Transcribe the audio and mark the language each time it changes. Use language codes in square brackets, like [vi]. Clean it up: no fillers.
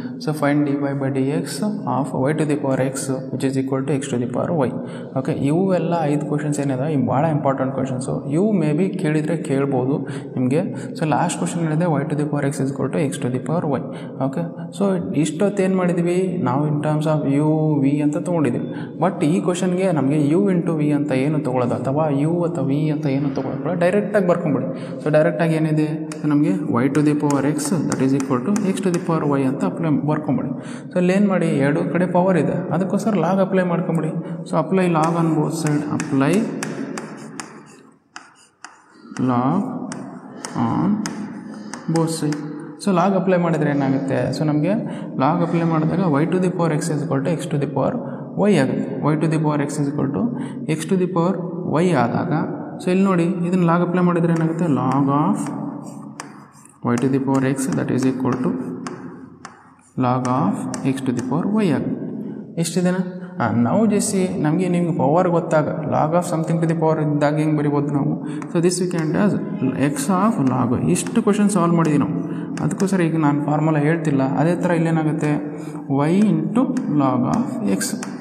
[en] So find dy/dx of y to the power x which is equal to x to the power y. [kn] Okay, ಇವೆಲ್ಲ 5 questions ಏನಿದೆ ಇವು ಭಾಳ important questions. ಇವು may be ಕೇಳಿದರೆ ಕೇಳ್ಬೋದು ನಿಮಗೆ. [en] So last question ಏನಿದೆ y to the power x is equal to x to the power y. [kn] Okay, so ಇಷ್ಟೊತ್ತು ಏನು ಮಾಡಿದ್ವಿ ನಾವು in terms of u v ಅಂತ ತೊಗೊಂಡಿದ್ವಿ. ಬಟ್ ಈ ಕ್ವೆಶನ್ಗೆ ನಮಗೆ u ಇಂಟು v ಅಂತ ಏನು ತೊಗೊಳ್ಳೋದು ಅಥವಾ u ಅಥವಾ v ಅಂತ ಏನು ತೊಗೊಳ್ಳೋದು, ಡೈರೆಕ್ಟಾಗಿ ಬರ್ಕೊಂಬಿಡಿ. ಸೊ ಡೈರೆಕ್ಟಾಗಿ ಏನಿದೆ ನಮಗೆ y to the power x that is equal to x to the power y ಅಂತ ಅಪ್ಲೈ ಬರ್ಕೊಂಬಿಡಿ. ಸೊ ಇಲ್ಲಿ ಏನು ಮಾಡಿ, ಎರಡು ಕಡೆ ಪವರ್ ಇದೆ, ಅದಕ್ಕೋಸ್ಕರ ಲಾಗ್ ಅಪ್ಲೈ ಮಾಡ್ಕೊಂಬಿಡಿ. [en] So apply log on both side, apply log on both side. [kn] So log apply ಮಾಡಿದರೆ ಏನಾಗುತ್ತೆ, ಸೊ ನಮಗೆ ಲಾಗ್ ಅಪ್ಲೈ ಮಾಡಿದಾಗ y to the power x is equal to x to the power y ಆಗುತ್ತೆ. y to the power x is equal to x to the power y ಆದಾಗ, so ಇಲ್ಲಿ ನೋಡಿ ಇದನ್ನು log apply ಮಾಡಿದರೆ ಏನಾಗುತ್ತೆ, log of y to the power x that is equal to log of x to the power y ಆಗುತ್ತೆ. ಎಷ್ಟಿದೆನಾ? ನಾವು Jessie ನಮಗೆ ನಿಮ್ಗೆ ಪವರ್ ಗೊತ್ತಾಗ log of something to the power ಇದ್ದಾಗ ಹೆಂಗೆ ಬರಿಬೋದು ನಾವು. So this we can does X of log. ಇಷ್ಟು ಕ್ವಶನ್ ಸಾಲ್ವ್ ಮಾಡಿದ್ವಿ ನಾವು, ಅದಕ್ಕೋಸ್ಕರ ಈಗ ನಾನು ಫಾರ್ಮುಲಾ ಹೇಳ್ತಿಲ್ಲ. ಅದೇ ಥರ ಇಲ್ಲೇನಾಗುತ್ತೆ, y into log of X.